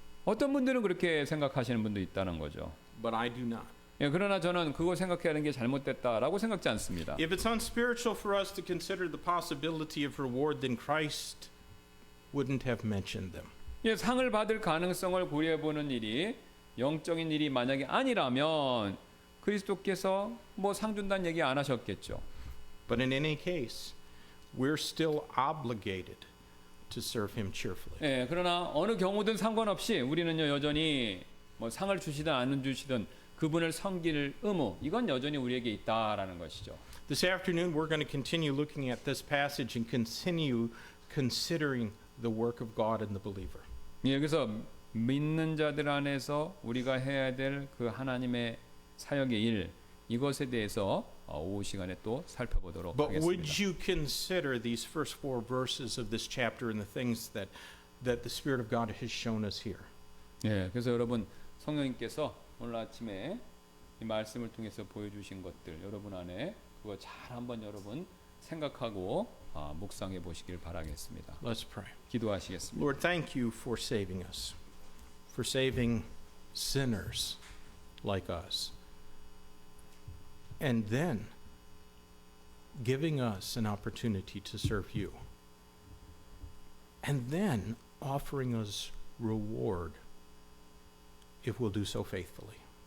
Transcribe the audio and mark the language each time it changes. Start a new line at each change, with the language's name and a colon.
Korean: 어떤 분들은 그렇게 생각하시는 분도 있다는 거죠.
English: but I do not.
Korean: 예, 그러나 저는 그거 생각하는 게 잘못됐다라고 생각지 않습니다.
English: If it's unspiritual for us to consider the possibility of reward, then Christ wouldn't have mentioned them.
Korean: 예, 상을 받을 가능성을 고려해 보는 일이 영적인 일이 만약에 아니라면 그리스도께서 뭐 상 준다는 얘기 안 하셨겠죠.
English: But in any case, we're still obligated to serve Him cheerfully.
Korean: 예, 그러나 어느 경우든 상관없이 우리는요, 여전히 뭐 상을 주시든 안 주시든 그분을 섬길 의무, 이건 여전히 우리에게 있다라는 것이죠.
English: This afternoon, we're going to continue looking at this passage and continue considering the work of God in the believer.
Korean: 예, 그래서 믿는 자들 안에서 우리가 해야 될 그 하나님의 사역의 일, 이것에 대해서 오후 시간에 또 살펴보도록
English: But would
Korean: 하겠습니다.
English: you consider these first 4 verses of this chapter and the things that the Spirit of God has shown us here?
Korean: 예, 그래서 여러분 성령님께서 오늘 아침에 이 말씀을 통해서 보여주신 것들 여러분 안에 그거 잘 한번 여러분 생각하고 묵상해 보시길 바라겠습니다.
English: Let's pray.
Korean: 기도하시겠습니다.
English: Lord, thank you for saving us, for saving sinners like us, and then giving us an opportunity to serve you, and then offering us reward if we'll do so faithfully.